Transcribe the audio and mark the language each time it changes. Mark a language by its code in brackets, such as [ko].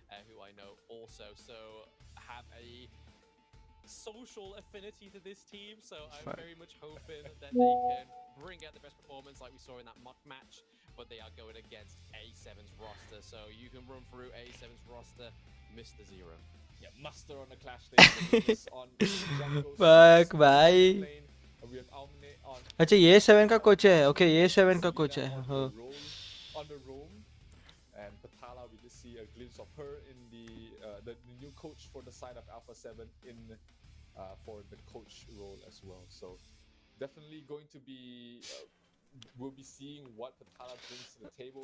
[en] who I know also have a social affinity to this team, so I'm very much hoping that they can bring out the best performance like we saw in that mock match, but they are going against A7's roster, so you can run through A7's roster, Mr. Zero. Yeah, Muster on the clash stage on [hi] fuck भाई अच्छा ये 7 का coach है okay ये 7 का coach है [en] on the roam, and Patala, we just see a glimpse of her in the new coach for the side of Alpha 7 in for the coach role as well. So definitely going to be we'll be seeing what Patala brings to the table.